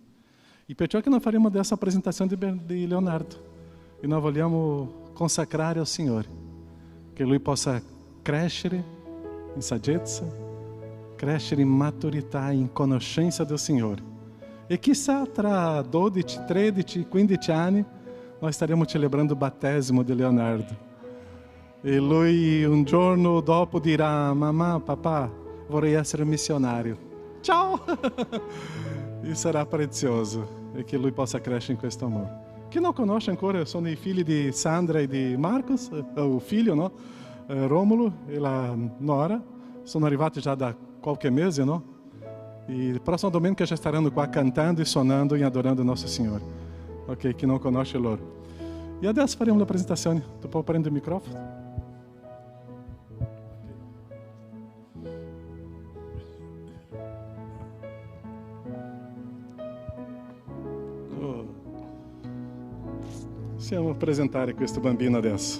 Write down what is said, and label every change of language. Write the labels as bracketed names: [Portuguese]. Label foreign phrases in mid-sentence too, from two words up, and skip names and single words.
[Italian] E perciò che noi faremo [Portuguese] dessa apresentazione [Italian] di Leonardo. E nós vogliamo consacrare ao Signore. Que Lui possa crescere em saggezza, crescere em maturità, em conoscenza del Signore. E chissà tra 12, 13, 15 anni [Portuguese] nós estaremos celebrando o battesimo de Leonardo. [Italian] E lui un giorno dopo dirà, mamma, papà, vorrei essere missionário. Ciao! E sarà prezioso. E che lui possa crescere in questo amore. Chi non conosce ancora sono i figli di Sandra e di Marcos, o figlio, no? Romulo e la Nora sono arrivati già da qualche mese, no? [Portuguese] E próximo domenica já estarão qua cantando e sonando e adorando Nosso Senhor. [Italian] Ok, chi non conosce loro. E adesso faremo la presentazione. Tu puoi prendere il microfono? Possiamo presentare questo bambino adesso.